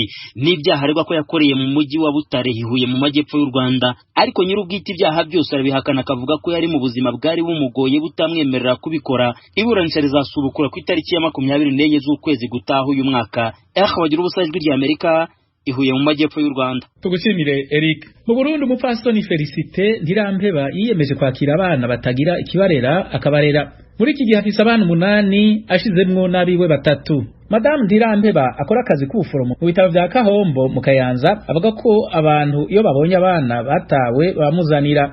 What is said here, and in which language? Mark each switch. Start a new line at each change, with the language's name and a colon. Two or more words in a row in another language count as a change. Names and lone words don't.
Kinyarwanda: N'ibyaha aregwa ko yakoreye mu mujyi wa Butare Hihuye mu majyepfo y'u Rwanda, ariko nyir'ubwite ibyaha byose arabihakana, akavuga ko yari mu buzima bwari bumugoye butamwemerera kubikora. Iburanisha rizasubukura ku itariki ya 24 z'ukwezi gutaha uyu mwaka. Bagira ubusa ijwi rya Amerika Ihuye mu majyepfo y'u Rwanda. Tugushimire Eric.
Rundi: Mu Burundi umupfasoni Felicite Ntirampeba yiyemeje kwakira abana batagira ikibarera akabarera. Muri iki gihe afise abana 8 ashizemwo n'abiwe 3. Madame Ntirampeba akora akazi k'ubuforomo mu bitaro vya Kahombo mu Kayanza, avuga ko abantu iyo babonye abana batawe bamuzanira.